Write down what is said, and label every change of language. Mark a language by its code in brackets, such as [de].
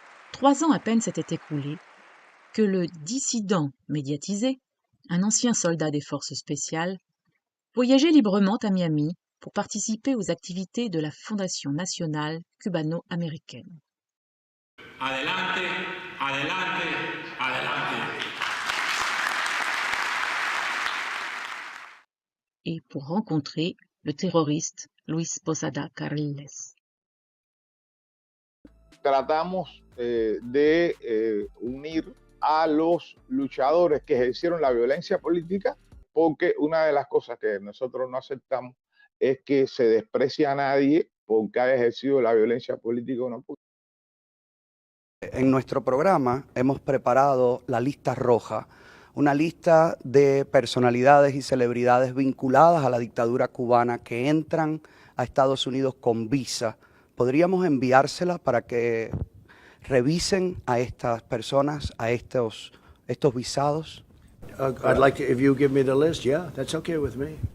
[fr] 3 ans à peine s'étaient écoulés que le dissident médiatisé, un ancien soldat des forces spéciales, voyageait librement à Miami pour participer aux activités de la Fondation nationale cubano-américaine. [es] Adelante, adelante, adelante. [fr] Et pour rencontrer le terroriste Luis Posada Carriles. [es] Tratamos de unir a los luchadores que ejercieron la violencia política, porque una de las cosas que nosotros no aceptamos es que se desprecie a nadie porque haya ejercido la violencia política o no. En nuestro programa hemos preparado la lista roja, una lista de personalidades y celebridades vinculadas a la dictadura cubana que entran a Estados Unidos con visa. ¿Podríamos enviársela para que revisen a estas personas, a estos visados? [en] I'd like to, if you give me the list, yeah, that's okay with me.